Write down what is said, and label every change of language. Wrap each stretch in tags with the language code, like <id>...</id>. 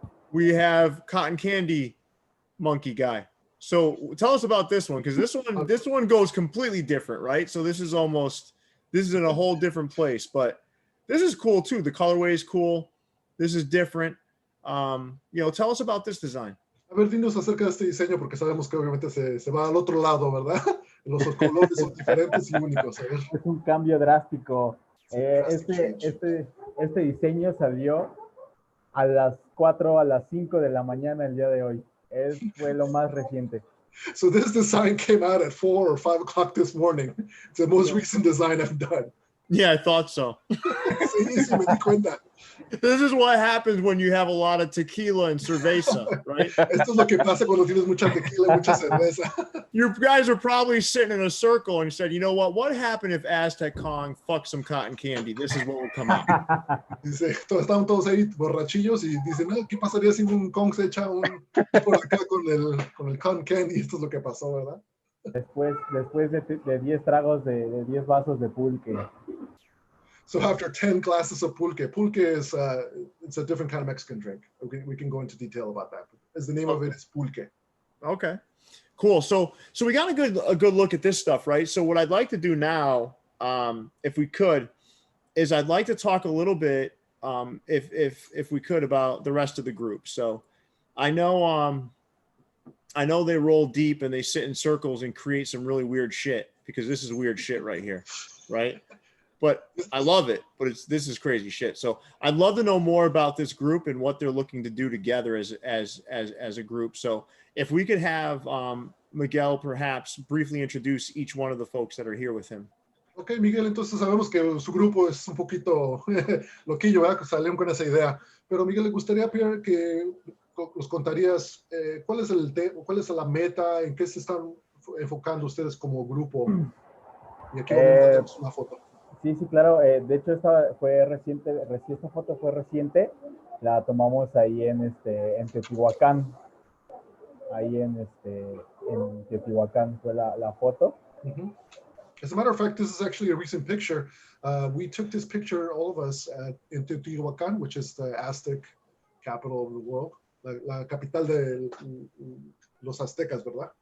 <en>We have cotton candy monkey guy. So tell us about this one, because this one goes completely different, right? So this is in a whole different place, but this is cool too. The colorway is cool. This is different. Tell us about this design.</en> <es>A ver, dinos acerca de este diseño, porque sabemos que obviamente se va al otro lado, ¿verdad? Los colores son diferentes y únicos. A ver. Es un cambio drástico.</es> <en>Drastic change.</en> <es>Este diseño salió a las 4, a las 5 de la mañana el día de hoy. Fue lo más reciente.</es> <en>So this design came out at 4 or 5 o'clock this morning. It's the most recent design I've done. Yeah, I thought so.</en> <es>Sí, me di cuenta.</es> <en>This is what happens when you have a lot of tequila and cerveza, right?</en> <es>Esto es lo que pasa cuando tienes mucha tequila y mucha cerveza.</es> <en>You guys are probably sitting in a circle and you said, you know what happened if Aztec Kong fucked some cotton candy? This is what will come out.</en> <es>Dice, estaban todos ahí borrachillos y dicen, ¿qué pasaría si un Kong se echa un por acá con el</es> <en>cotton candy?</en> <es>Esto es lo que pasó, ¿verdad? Después de 10 tragos de 10 vasos de pulque.</es> <en>So after 10 glasses of pulque is it's a different kind of Mexican drink. We can go into detail about that. As the name of it is pulque. Okay, cool. So we got a good look at this stuff, right? So what I'd like to do now, if we could, is I'd like to talk a little bit, if we could, about the rest of the group. So I know they roll deep and they sit in circles and create some really weird shit, because this is weird shit right here, right? But I love it, but this is crazy shit. So I'd love to know more about this group and what they're looking to do together as a group. So if we could have Miguel perhaps briefly introduce each one of the folks that are here with him.</en> <es>Ok, Miguel, entonces sabemos que su grupo es un poquito loquillo, ¿verdad? Salieron con esa idea. Pero Miguel, le gustaría que nos contarías cuál es la meta, en qué se están enfocando ustedes como grupo. Y aquí tenemos una foto. Sí, claro. De hecho, esta foto fue reciente. La tomamos ahí en Teotihuacán. Ahí en Teotihuacán fue la foto. Mm-hmm.</es> <en>As a matter of fact, this is actually a recent picture. We took this picture, all of us, in Teotihuacán, which is the Aztec capital of the world.</en> <es>La capital de los aztecas, ¿verdad?</es>